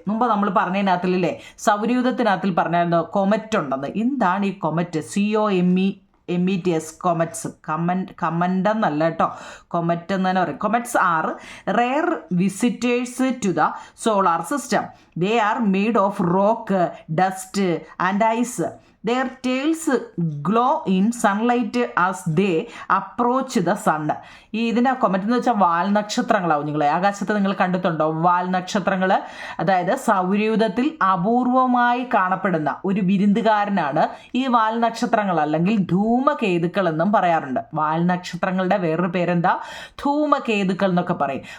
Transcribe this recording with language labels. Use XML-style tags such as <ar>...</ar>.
<ml>മുമ്പ് നമ്മൾ പറഞ്ഞതിനകത്തില്ലേ, സൗരയൂഥത്തിനകത്തിൽ പറഞ്ഞായിരുന്നു കൊമറ്റ് ഉണ്ടെന്ന്. എന്താണ് ഈ കൊമറ്റ്? COMETS comets. കമൻ്റ് എന്നല്ല കേട്ടോ, കൊമറ്റ് എന്ന് തന്നെ പറയും.</ml> <en>Comets are rare visitors to the solar system. They are made of rock, dust and ice. Their tails glow in sunlight as they approach the sun.</en> <ml>ഇതിൻ്റെ comet എന്ന് വെച്ചാൽ വാൽനക്ഷത്രങ്ങളാവും. നിങ്ങൾ ആകാശത്ത് നിങ്ങൾ കണ്ടിട്ടുണ്ടോ വാൽനക്ഷത്രങ്ങൾ? അതായത് സൗരയൂഥത്തിൽ അപൂർവമായി കാണപ്പെടുന്ന ഒരു വിരുന്നുകാരനാണ് ഈ വാൽനക്ഷത്രങ്ങൾ അല്ലെങ്കിൽ ധൂമകേതുക്കൾ എന്നും പറയാറുണ്ട്. വാൽനക്ഷത്രങ്ങളുടെ വേറൊരു പേരെന്താ? ധൂമകേതുക്കൾ എന്നൊക്കെ പറയും.</ml>